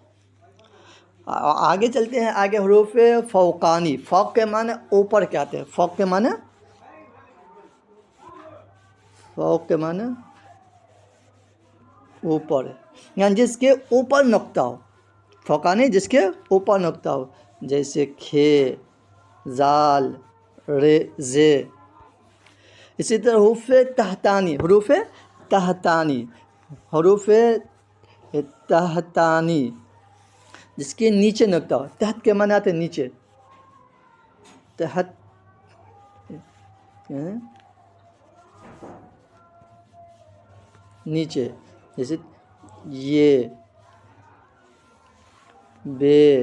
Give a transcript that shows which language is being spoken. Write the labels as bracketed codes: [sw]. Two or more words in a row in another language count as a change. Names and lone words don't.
[ur] آگے چلتے ہیں. آگے حروف فوقانی. فوق کے معنی اوپر کے آتے ہیں. فوق کے معنی اوپر, یعنی جس کے اوپر نقطہ ہو. فوقانی جس کے اوپر نقطہ ہو, جیسے کھے, زال, رے, زے. اسی طرح حروف تحتانی. حروف تحتانی. حروف تحتانی جس کے نیچے نقطہ ہو. تحت کے معنی آتے ہیں نیچے. تحت نیچے, جیسے یہ, بے.